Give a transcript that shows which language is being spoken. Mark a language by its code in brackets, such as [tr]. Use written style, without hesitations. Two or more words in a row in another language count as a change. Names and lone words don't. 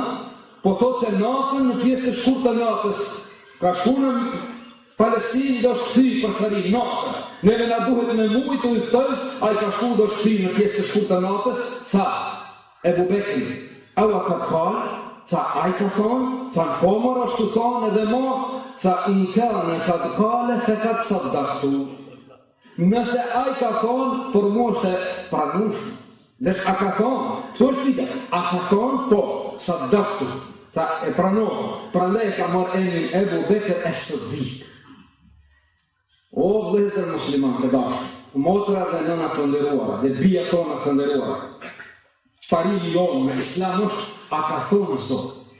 [sq] Po thotë se natën në pjesë të shkurtë të natës ka shkuar në Palestinë dhe është kthyer përsëri natën. Neve na duhet me mujt u thënë, ai ka shkuar dhe është kthyer në pjesë të shkurtë të natës. Tha Ebu Bekri: "Awa ka thonë?" Tha: "Ai ka thonë." Tha: "Po mor ashtu thonë edhe mo." Tha: [ar] "إن كان قد قال فقد صدقت." [sq] Nëse ai ka thonë, për mua është pranuar. Dhe a ka thonë, thoshti, a ka thonë, po, saddaqtu. Tha: "E pranoj." Prandaj ka marrë emrin Ebu Bekr as-Siddiq. O vëllezër muslimanë të dashur, motra dhe nëna të nderuara, dhe bija tona të nderuara, parimi jonë me Islam është: a ka thonë Zot?